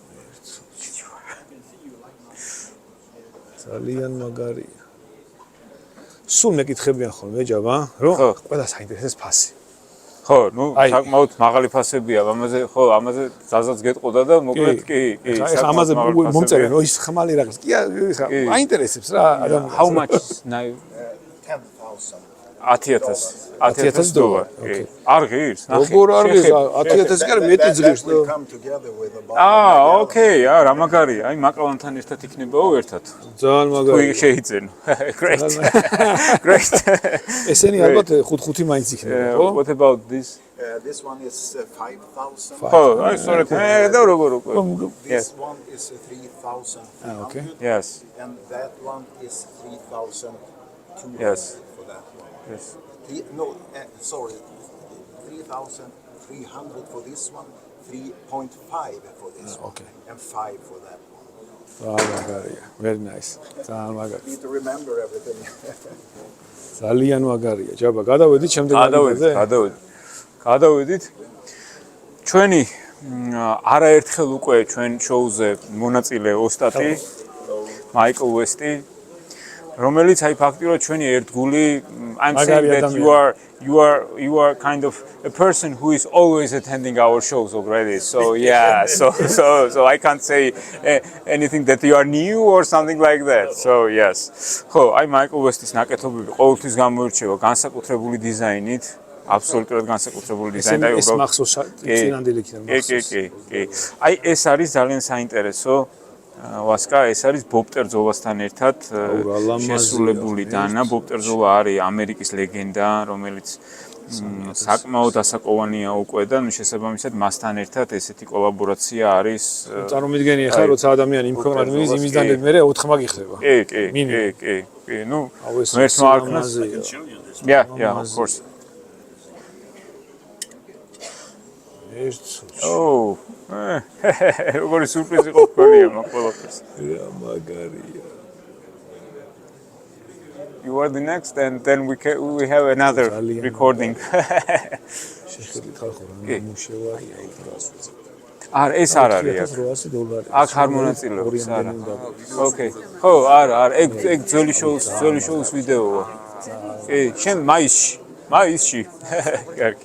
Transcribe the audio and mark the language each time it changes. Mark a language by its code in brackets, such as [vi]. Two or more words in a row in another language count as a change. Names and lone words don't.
[ka] ძალიან მაგარია სულ მეკითხებიან ხოლმე ჯაბა, რომ ყველა საინტერესოს ფასი. ხო, ნუ საკმაოდ მაღალი ფასებია, ამაზე ზაზაც გეტყოდა და მოკლედ კი. ეხლა ამაზე მომწერენ, ის ხმალი რაღაც. კი, აინტერესებს რა. [en] How much is now? 10,000 $10,000. [ka] არ ღირს, ნახე. როგორ არ ღირს? 10,000 კი მეტი ღირს და. ოკეი, რა მაგარია. აი მაკალანთან ერთად იქნებაო ერთად. ძალიან მაგარია. თუ შეიძენო. Great. ესენი ალბათ 5 მაინც იქნება, ხო? [en] What about this? This one is 5,000. [ka] ხო, აი სწორედ. და როგორ. [en] This one is 3,300. Okay. Yes. And that one is 3,200. Yes. For that one. Yes. Sorry. 3,300 for this one, 3.5 for this one, okay. And 5 for that one. [ka] მაგარია. [en] Very nice. [ka] ძალიან მაგარია. [en] Need to remember everything. [ka] ძალიან მაგარია. ჯაბა, გადავედით შემდეგ გადავედით. გადავედით. ჩვენი არაერთხელ უკვე ჩვენ შოუზე მონაწილე ოსტატი მაიკლ ვესტი რომელიც აი ფაქტიურად ჩვენი ერთგული [en] I'm saying that you are kind of a person who is always attending our shows already so yeah so I can't say anything that you are new or something like that so yes [ka] ხო აი მაიკლ ვესტის ნაკეთობები ყოველთვის გამოირჩევა განსაკუთრებული დიზაინით აბსოლუტურად განსაკუთრებული დიზაინით აი უბრალოდ ეს მახსოვს წინანდელი იქნება კი აი ეს არის ძალიან საინტერესო ვასკა ეს არის ბობ ტერზოლასთან ერთად შესრულებული დანა ბობ ტერზოლა არის ამერიკის ლეგენდა რომელიც საკმაოდ ასაკოვანია უკვე და შესაბამისად მასთან ერთად ესეთი კოლაბორაცია არის წარმომიდგენია ხა როცა ადამიანი იმ ქვეყნად მიდის იმის დანები მე 4 მაგი ხდება კი ნუ მერს მარკნას [en] yeah of course [ka] როგორი სურპრიზი ყოფილია ყველაფერს. მაგარია. [en] You are the next and then we have another recording. [ka] შეხედით ხალხო რა მუშევარია უბრალოდ. არა ეს არ არის. $800. აქ არ მონაწილეობს არა. Okay. ხო, არა, ეგ ძველი შოუს ვიდეოა. კი, შენ მაისში. კარგი.